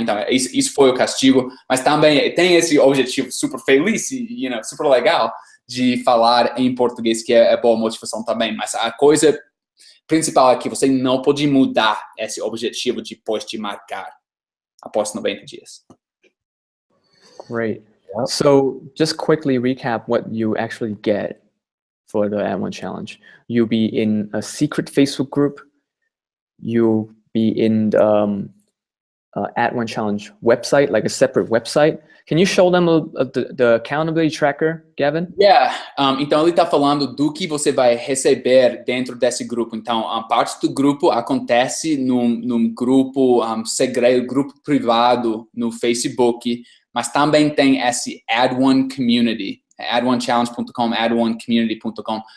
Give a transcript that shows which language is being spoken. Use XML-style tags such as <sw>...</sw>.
<pt>Então isso foi o castigo, mas também tem esse objetivo super feliz e super legal de falar em português, que é boa motivação também, mas a coisa principal é que você não pode mudar esse objetivo depois de marcar após 90 dias.</pt> <en>Great. Yep. So just quickly recap what you actually get for the Add1Challenge. You'll be in a secret Facebook group. You'll be in the Add1Challenge website, like a separate website. Can you show them the accountability tracker, Gavin? Yeah.</en> <pt>Então ele está falando do que você vai receber dentro desse grupo. Então a parte do grupo acontece num grupo segredo, grupo privado no Facebook, mas também tem esse Add1 Community, Add1Challenge.com, Add1Community.com.</pt>